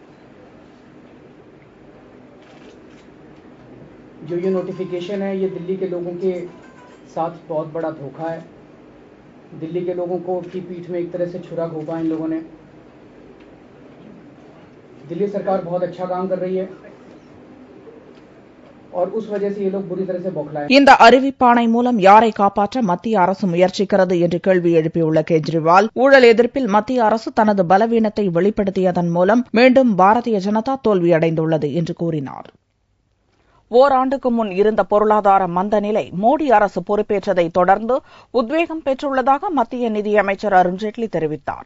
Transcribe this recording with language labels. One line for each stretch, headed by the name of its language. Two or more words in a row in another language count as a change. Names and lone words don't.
Hindi: जो ये नोटिफिकेशन है ये दिल्ली के लोगों के साथ बहुत बड़ा धोखा है. दिल्ली के लोगों को की पीठ में एक तरह से छुरा घोंपा इन लोगों ने. दिल्ली सरकार बहुत अच्छा काम कर रही है और उस वजह से ये लोग बुरी तरह से बौखलाए.
Tamil: இந்த அறிவிப்பாணை மூலம் யாரை காப்பாற்ற மத்திய அரசு முயற்சிக்கிறது என்று கேள்வி எழுப்பியுள்ள கெஜ்ரிவால், ஊழல் எதிர்ப்பில் மத்திய அரசு தனது பலவீனத்தை வெளிப்படுத்தியதன் மூலம் மீண்டும் பாரதிய ஜனதா தோல்வியடைந்துள்ளது என்று கூறினார். ஓராண்டுக்கு முன் இருந்த பொருளாதார மந்த நிலை மோடி அரசு பொறுப்பேற்றதை தொடர்ந்து உத்வேகம் பெற்றுள்ளதாக மத்திய நிதியமைச்சர் அருண்ஜேட்லி தெரிவித்தார்.